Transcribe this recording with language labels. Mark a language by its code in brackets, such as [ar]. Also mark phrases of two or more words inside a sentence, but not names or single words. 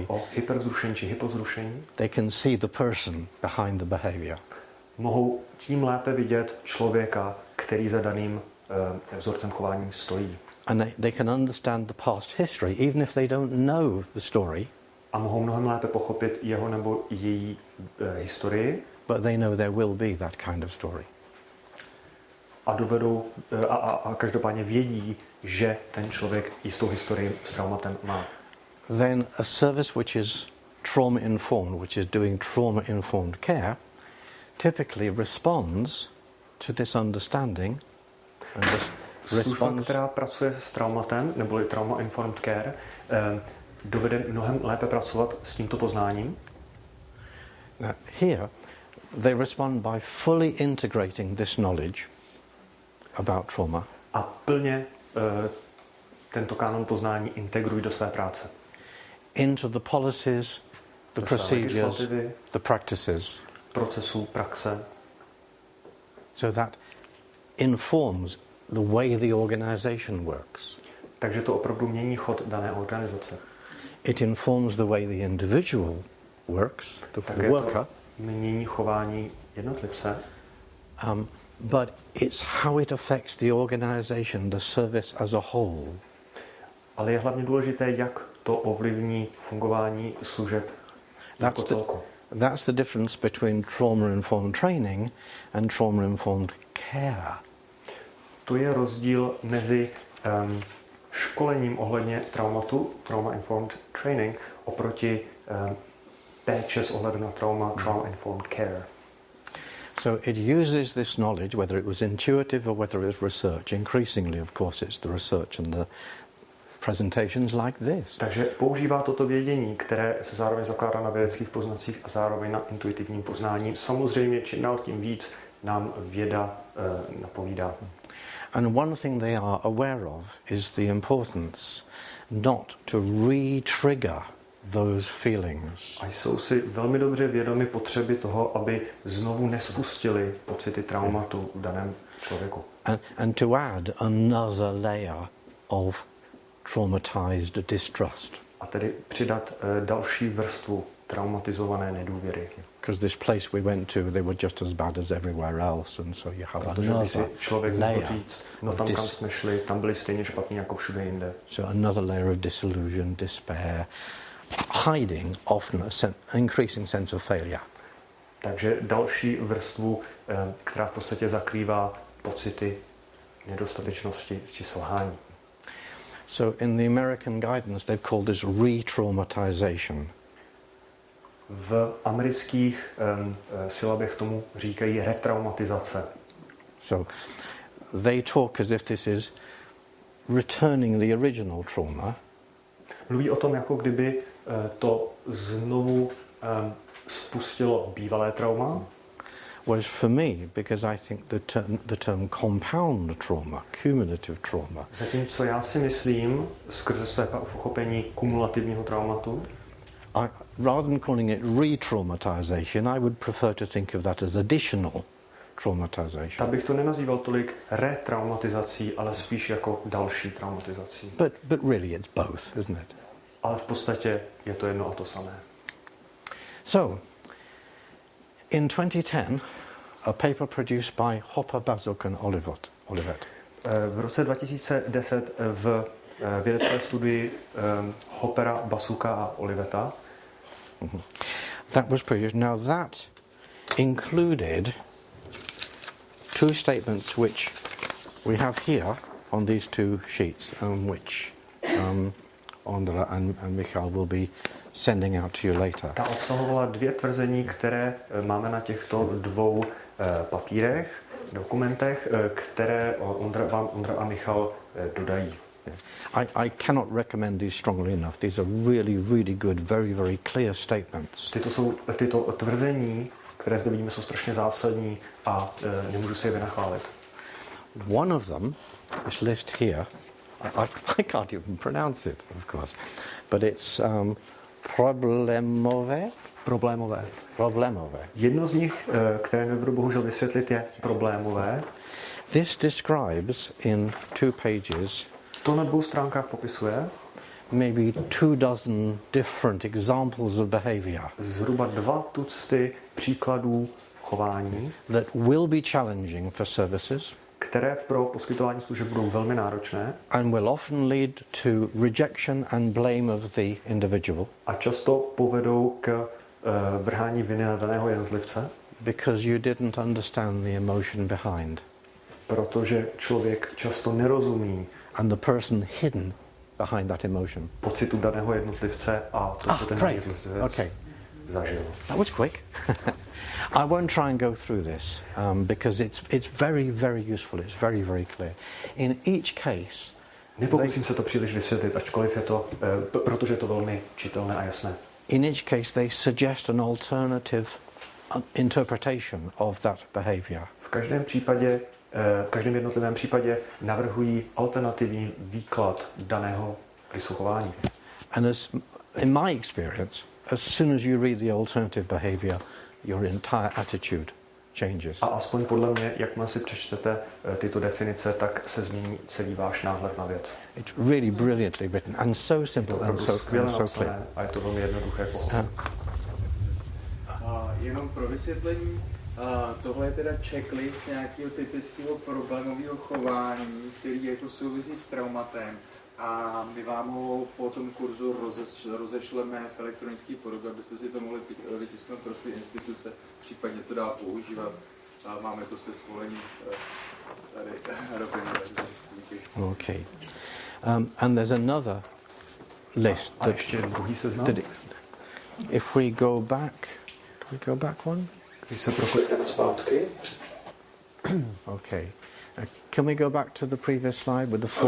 [cs] o hyperzrušení či hypozrušení, [en] they can see the person behind the behavior. [cs] Mohou tím lépe vidět člověka, který za daným vzorcem chování stojí. [en] And they can understand the past history, even if they don't know the story. [cs] A mohou mnohem lépe pochopit jeho nebo její historii. [en] But they know there will be that kind of story. [cs] A dovedou a každopádně vědí, že ten člověk jistou historii s traumatem má. [en] Then a service which is trauma-informed, which is doing trauma-informed care, typically responds to this understanding and this [cs] Služba, která pracuje s traumatem, neboli [en] trauma-informed care, [cs] dovede mnohem lépe pracovat s tímto poznáním. [en] Now, here, they respond by fully integrating this knowledge about trauma. [cs] A plně tento kánon poznání integrují do své práce. [en] Into the policies, the procedures, the practices. [cs] Procesů, praxe. [en] So that informs the way the organization works. [cs] Takže to opravdu mění chod dané organizace. [en] It informs the way the individual works, the worker. [cs] Mění chování jednotlivce. [en] But it's how it affects the organization, the service as a whole. [cs] Ale je hlavně důležité, jak to ovlivní fungování služeb jako celku. [en] That's the difference between trauma-informed training and trauma-informed care. [cs] To je rozdíl mezi školením ohledně traumatu, [en] trauma-informed training, [cs] oproti péče s ohledem na trauma, [en] trauma-informed care. So it uses this knowledge, whether it was intuitive or whether it was research. Increasingly, of course, it's the research and the presentations like this. [cs] Takže používá toto vědění, které se zároveň zakládá na vědeckých poznacích a zároveň na intuitivním poznání. Samozřejmě, čím dál tím víc nám věda napovídá. [en] And one thing they are aware of is the importance not to re-trigger those feelings. [cs] A jsou si velmi dobře vědomi potřeby toho, aby znovu nespustili pocity traumatu v daném člověku. [en] And to add another layer of traumatized distrust. [cs] A tedy přidat další vrstvu traumatizované nedůvěry. [en] Because this place we went to, they were just as bad as everywhere else, and so you have [cs] Protože když si [en] another [cs] člověk mohl [en] layer [cs] říct, no tam, kam jsme šli, tam byli stejně špatní jako všude jinde. [en] So another layer of disillusion, despair, hiding often an increasing sense of failure. [cs] Takže další vrstvu, která v podstatě zakrývá pocity nedostatečnosti či selhání. [en] So in the American guidance, they've called this re-traumatization. [cs] V amerických silabech tomu říkají retraumatizace. [en] So they talk as if this is returning the original trauma. [cs] Mluví o tom, jako kdyby to znovu spustilo bývalé trauma. [en] Whereas for me, because I think the term compound trauma, cumulative trauma, [cs] Zatímco já si myslím, skrze své pochopení kumulativního traumatu, [en] rather than calling it re-traumatization, I would prefer to think of that as additional traumatization. [cs] tak bych to nenazýval tolik retraumatizací, ale spíš jako další traumatizací. [en] But really it's both, isn't it? [cs] Ale v podstatě je to jedno a to samé. [en] So, in 2010, a paper produced by Hopper, Bazuk and Olivet. [cs] V roce 2010 v vědecké studii Hoppera, Basuka a Oliveta [en] that was produced. Now that included two statements which we have here on these two sheets, which Ondra and Michal will be sending out to you later. [cs] Ta obsahovala dvě tvrzení, které máme na těchto dvou papírech, dokumentech, které Ondra a Michal dodají. [en] I cannot recommend these strongly enough. These are really good, very clear statements. [cs] Tyto tvrzení, které zde vidíme, jsou strašně zásadní a nemůžu si je vynachválit. [en] One of them, this list here, I can't even pronounce it, of course, but it's problémové. [cs] Jedno z nich, které nebudu bohužel vysvětlit, je problémové. [en] This describes in 2 pages [cs] To na 2 stránkách popisuje [en] maybe 24 different examples of behavior [cs] zhruba 2 tucty příkladů chování, [en] that will be challenging for services, [cs] které pro poskytování služeb budou velmi náročné [en] and will often lead to rejection and blame of the individual, [cs] a často povedou k vrhání viny na daného jednotlivce, [en] because you didn't understand the emotion behind, [cs] protože člověk často nerozumí [en] and the person hidden behind that emotion. [cs] pocitu daného jednotlivce a to, co ten jednotlivec zažil. [en] That was quick. I won't try and go through this because it's very useful. It's very clear. In each case, [cs] Nepokusím se to příliš vysvětlit, ačkoliv je to, protože je to velmi čitelné a jasné. [en] in each case they suggest an alternative interpretation of that behavior. [cs] V každém jednotlivém případě navrhují alternativní výklad daného chování. [en] And as in my experience, as soon as you read the alternative behavior, your entire attitude changes. [cs] A aspoň podle mě, jakmile si přečtete tyto definice, tak se změní celý váš náhled na věc. [en] It's really brilliantly written and so simple and so clear. [cs] A je to velmi jednoduché pochopit. Jenom pro vysvětlení, tohle je teda checklist nějakého typického problémového chování, který jako souvisí s traumatem. A my vám ho po tom kurzu rozešleme v elektronické podobě, abyste si to mohli vytisknout pro své instituce, případně to dál používat. Máme to se svolením tady Robin. [en] Okay. And there's another list. [cs] A ještě druhý seznam. [en] If we go back, do we go back one? [cs] Když se proklikneme zpátky. [en] Okay. Can we go back to the previous slide with the 4?